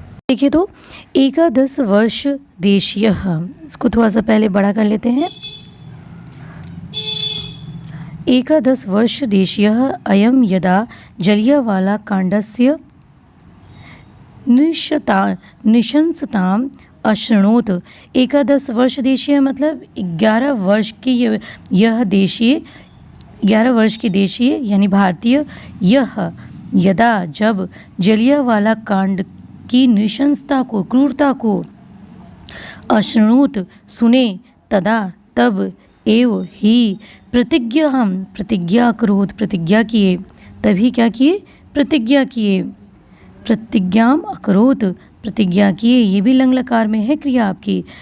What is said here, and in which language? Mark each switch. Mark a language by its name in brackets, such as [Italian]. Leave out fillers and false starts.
[Hindi] देखिए तो [Sanskrit] एकादश वर्ष देशीयः, [Hindi] इसको थोड़ा सा पहले बड़ा कर लेते हैं। [Sanskrit] एकादश वर्ष देशीयः अयं यदा जलियावाला कांडस्य नृशंसताम् अशृणोत्। [Hindi] एकादश वर्ष देशीय मतलब 11 वर्ष की यह देशीय, 11 वर्ष की देशीय यानी भारतीय, यह यदा जब जलियावाला कांड की नृशंसता को, क्रूरता को, अशृणोत सुने, तदा तब, एव ही प्रतिज्ञा करोत प्रतिज्ञा किए, तभी क्या किए, प्रतिज्ञा किए, [Sanskrit] प्रतिज्ञाम अकरोत [Hindi] प्रतिज्ञा किए, ये भी लंग लकार में है क्रिया आपकी।